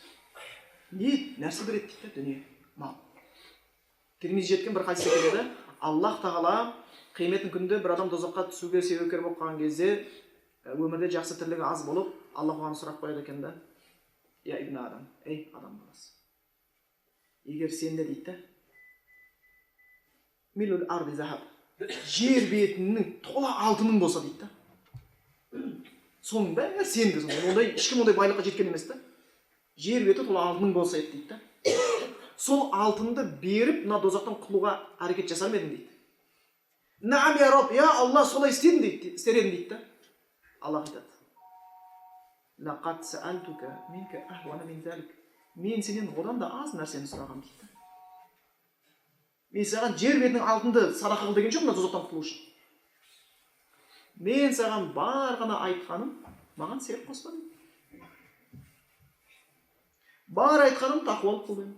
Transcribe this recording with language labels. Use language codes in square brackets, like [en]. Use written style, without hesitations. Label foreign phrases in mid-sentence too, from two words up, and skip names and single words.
[kk] Не нәрсе береді дейді дүние, мал. Термиз жеткен бір хадисте келеді: Аллах тағала қияметтің күнінде бір адам тозаққа түсуге себепкер болып қалған кезде, өмірде жақсы тірлігі аз болып, Аллах оған сұрақ қояды екен да: [ar] "يا ابن آدم, [kk] ей адам баласы, егер сенде дейді, [ar] ملء الأرض ذهب, [kk] жер бетінің тола алтының болса дейді, соның бәрі сенді, ондай ешкім ондай байлыққа жеткен емес та. Жер беті тола алтының болса еді дейді. Сол алтынды беріп, мына тозақтан құтылуға әрекет жасар ма едің дейді. [ar] نعم يا رب، يا الله, [kk] солай істер едім дейді. Аллах айтады: [ar] "لقد سألتك منك أهون من ذلك". [kk] Мен сенен одан да аз нәрсені сұрағам дейді. Мен саған жер бетінің алтынды садақа қыл деген жоқ, мына тозақтан құтылу үшін. Мен саған бар ғана айтқаным, маған серік қоспа дейді. Бар айтқаным тақуалық қыл дедім.